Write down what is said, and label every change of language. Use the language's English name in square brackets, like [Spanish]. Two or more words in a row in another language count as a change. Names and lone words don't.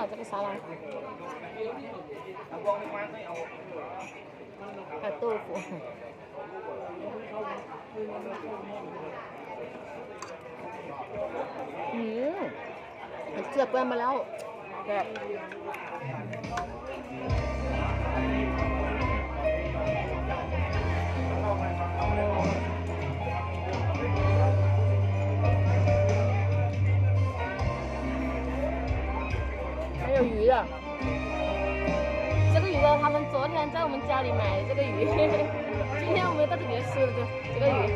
[Chinese] 沙拉，还有豆腐。 [Thai] เจือเปื้อนมาแล้วแบบ还有 [Chinese] 鱼的，这个鱼的他们昨天在我们家里买的这个鱼，今天我们到这里吃的这个鱼。